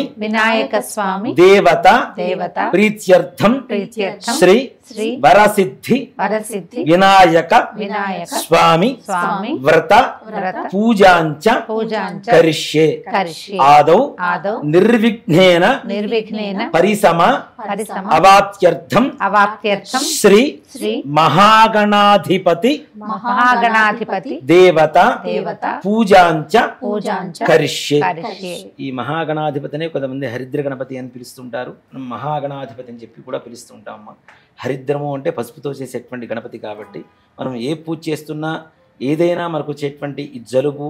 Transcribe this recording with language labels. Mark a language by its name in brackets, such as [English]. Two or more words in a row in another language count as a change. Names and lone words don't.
[Sanskrit] देवता प्रीत्यर्थं श्री वरसिद्धि विनायक स्वामी व्रत पूजांच करिष्ये आदौ निर्विघ्नेन परिसम अवाप्त्यर्थं श्री महागणाधिपति देवता పూజాంచ కరిష్యే. [Telugu] ఈ మహాగణాధిపతినే కొంతమంది హరిద్ర గణపతి అని పిలుస్తుంటారు. మనం మహాగణాధిపతి అని చెప్పి కూడా పిలుస్తుంటాం. అమ్మ హరిద్రము అంటే పసుపుతో చేసేటువంటి గణపతి కాబట్టి మనం ఏ పూజ చేస్తున్నా ఏదైనా మనకు వచ్చేటువంటి ఈ జలుబు